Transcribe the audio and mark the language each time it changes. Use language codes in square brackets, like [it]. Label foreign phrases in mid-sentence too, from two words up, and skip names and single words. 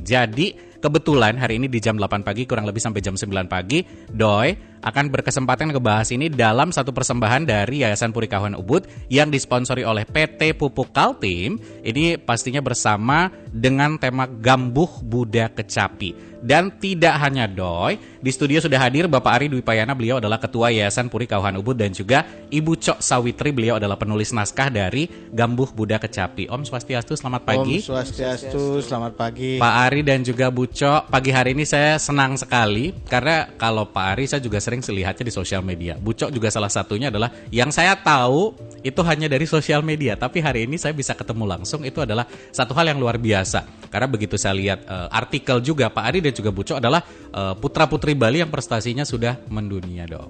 [id] Jadi kebetulan hari ini di jam 8 pagi kurang lebih sampai jam 9 pagi, Doi akan berkesempatan ngebahas ini dalam satu persembahan dari Yayasan Puri Kauhan Ubud yang disponsori oleh PT Pupuk Kaltim. Ini pastinya bersama dengan tema Gambuh Buda Kecapi. Dan tidak hanya Doi, di studio sudah hadir Bapak Ari Dwi Payana, beliau adalah Ketua Yayasan Puri Kauhan Ubud, dan juga Ibu Cok Sawitri, beliau adalah penulis naskah dari Gambuh Buda Kecapi. [ban] Om Swastiastu, [id] selamat pagi. [ban] Om Swastiastu, [id] selamat pagi. Pak Ari dan juga Bu Cok, pagi hari ini saya senang sekali karena kalau Pak Ari saya juga sering lihatnya di sosial media. Bu Cok juga salah satunya adalah yang saya tahu itu hanya dari sosial media, tapi hari ini saya bisa ketemu langsung, itu adalah satu hal yang luar biasa. Karena begitu saya lihat artikel juga, Pak Ari dan juga Bu Cok adalah putra-putri Bali yang prestasinya sudah mendunia dong.